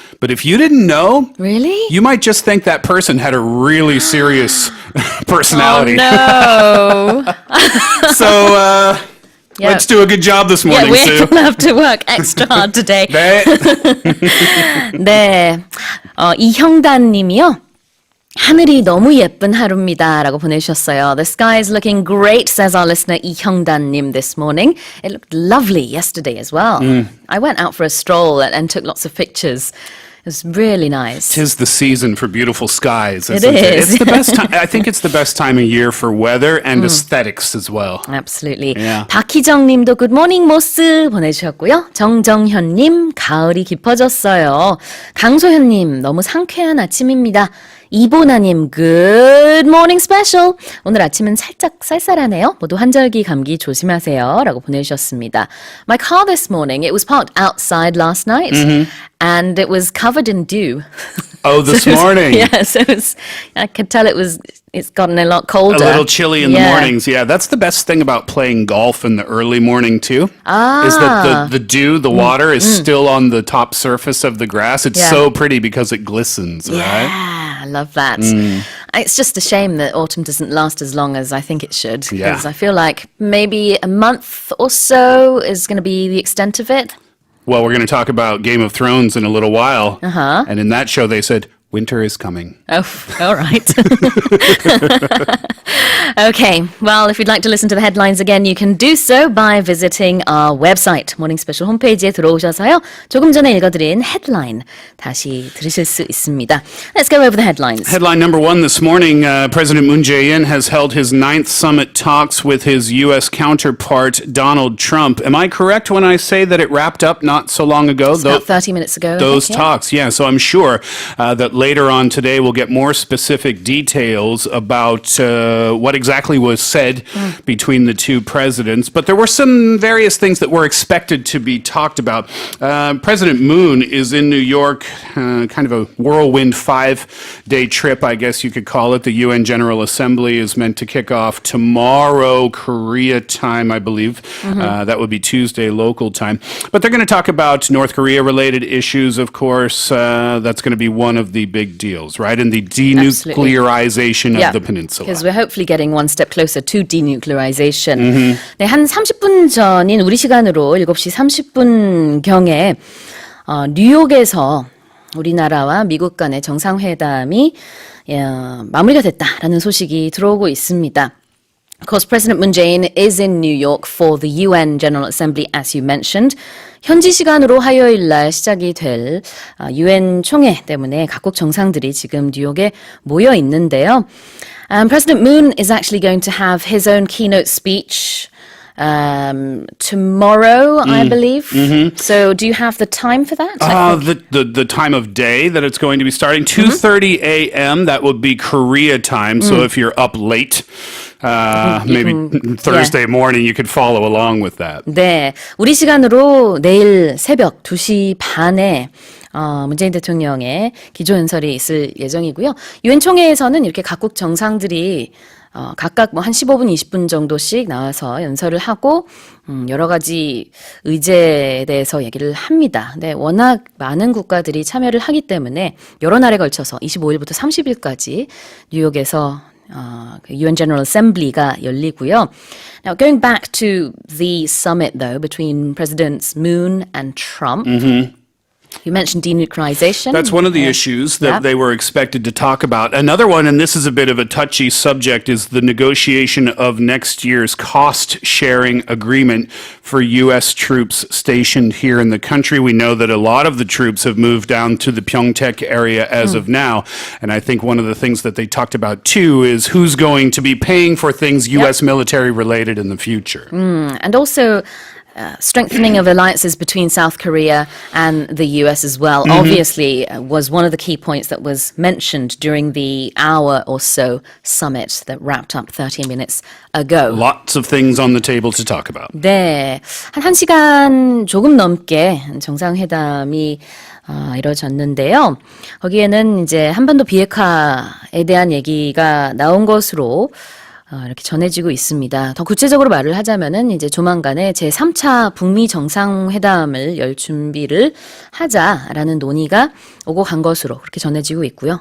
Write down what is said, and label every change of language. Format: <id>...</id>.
<en>But if you didn't know, Really? you might just think that person had a really serious personality. No. So Yeah. let's do a good job this Yeah, morning, we Sue. have to work extra hard today.</en> <ko>네. 네. 이형단 님이요. 하늘이 너무 예쁜 하루입니다 라고 보내주셨어요.</ko> <en>The sky is looking great, says our listener 이형단 님 this morning. It looked lovely yesterday as well. I went out for a stroll and took lots of pictures. It was really nice. 'Tis the season for beautiful skies, It isn't it? is. It's the best time. I think it's the best time of year for weather and aesthetics as well. Absolutely. Yeah.</en> <ko>박희정 님도 굿모닝 모스 보내주셨고요. 정정현 님, 가을이 깊어졌어요. 강소현 님, 너무 상쾌한 아침입니다. 이보나님, Good Morning Special. 오늘 아침은 살짝 쌀쌀하네요. 모두 환절기 감기 조심하세요. 라고 보내주셨습니다.</ko> <en>My car this morning, it was parked outside last night and it was covered in dew. Oh, this morning. Yeah, so I could tell it's gotten a lot colder. A little chilly in the mornings. Yeah, that's the best thing about playing golf in the early morning too. Is that the dew, the water is still on the top surface of the grass. It's Yeah. so pretty because it glistens, right? Yeah, I love that. It's just a shame that autumn doesn't last as long as I think it should. Yeah. Because I feel like maybe a month or so is going to be the extent of it. Well, we're going to talk about Game of Thrones in a little while. And in that show, they said, winter is coming. Oh, all right. Okay, well, if you'd like to listen to the headlines again, you can do so by visiting our website.</en> <ko>모닝 스페셜 홈페이지에 들어오셔서요. 조금 전에 읽어드린 headline 다시 들으실 수 있습니다.</ko> <en>Let's go over the headlines. Headline number one this morning, President Moon Jae-in has held his 9th summit talks with his U.S. counterpart, Donald Trump. Am I correct when I say that it wrapped up not so long ago? About 30 minutes ago. Those I think, talks, yeah. So I'm sure that later on today we'll get more specific details about what exactly was said between the two presidents. But there were some various things that were expected to be talked about. President Moon is in New York, kind of a whirlwind 5-day trip, I guess you could call it. The UN General Assembly is meant to kick off tomorrow, Korea time, I believe. That would be Tuesday local time. But they're going to talk about North Korea-related issues, of course. That's going to be one of the big deals, right? And the denuclearization of the peninsula. Because we're hopefully getting one step closer to denuclearization.</en> <ko>네, 한 30분 전인 우리 시간으로 7시 30분경에 뉴욕에서 우리나라와 미국 간의 정상회담이 마무리가 됐다라는 소식이 들어오고 있습니다.</ko> <en>Of course, President Moon Jae-in is in New York for the UN General Assembly, as you mentioned.</en> <ko>현지 시간으로 화요일 날 시작이 될 UN 총회 때문에 각국 정상들이 지금 뉴욕에 모여 있는데요.</ko> <en>President Moon is actually going to have his own keynote speech tomorrow, I believe. So do you have the time for that? The time of day that it's going to be starting, 2:30 a.m. That would be Korea time. So if you're up late, maybe Thursday morning, you could follow along with that.</en> <ko>네, 우리 시간으로 내일 새벽 2시 반에 문재인 대통령의 기조연설이 있을 예정이고요. 유엔 총회에서는 이렇게 각국 정상들이 각각 뭐 한 15분, 20분 정도씩 나와서 연설을 하고 여러 가지 의제에 대해서 얘기를 합니다. 네, 워낙 많은 국가들이 참여를 하기 때문에 여러 날에 걸쳐서 25일부터 30일까지 뉴욕에서 그 UN General Assembly가 열리고요.</ko> <en>Now, going back to the summit, though, between Presidents Moon and Trump, you mentioned denuclearization. That's one of the issues that they were expected to talk about. Another one, and this is a bit of a touchy subject, is the negotiation of next year's cost-sharing agreement for U.S. troops stationed here in the country. We know that a lot of the troops have moved down to the Pyeongtaek area as of now, and I think one of the things that they talked about, too, is who's going to be paying for things U.S. military-related in the future. And also strengthening of alliances between South Korea and the US as well, obviously was one of the key points that was mentioned during the hour or so summit that wrapped up 30 minutes ago. Lots of things on the table to talk about.</en> <ko>네, 한 1시간 조금 넘게 정상회담이 이뤄졌는데요. 거기에는 이제 한반도 비핵화에 대한 얘기가 나온 것으로 이렇게 전해지고 있습니다. 더 구체적으로 말을 하자면은 이제 조만간에 제3차 북미 정상회담을 열 준비를 하자라는 논의가 오고 간 것으로 그렇게 전해지고 있고요.</ko>